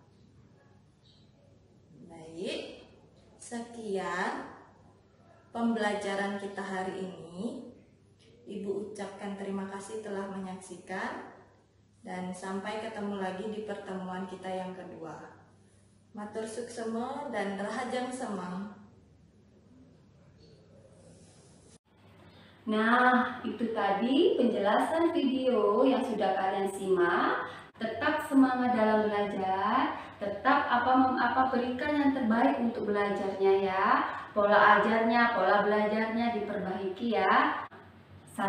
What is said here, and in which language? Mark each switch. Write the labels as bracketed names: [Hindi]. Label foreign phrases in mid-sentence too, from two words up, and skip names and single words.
[Indonesian] Baik, sekian pembelajaran kita hari ini. Ibu ucapkan terima kasih telah menyaksikan, dan sampai ketemu lagi di pertemuan kita yang kedua. [Balinese] Matur suksema dan rahajang sema. [Indonesian] Nah, itu tadi penjelasan video yang sudah kalian simak. Tetap semangat dalam belajar, tetap berikan yang terbaik untuk belajarnya ya. Pola ajarnya, pola belajarnya diperbaiki ya.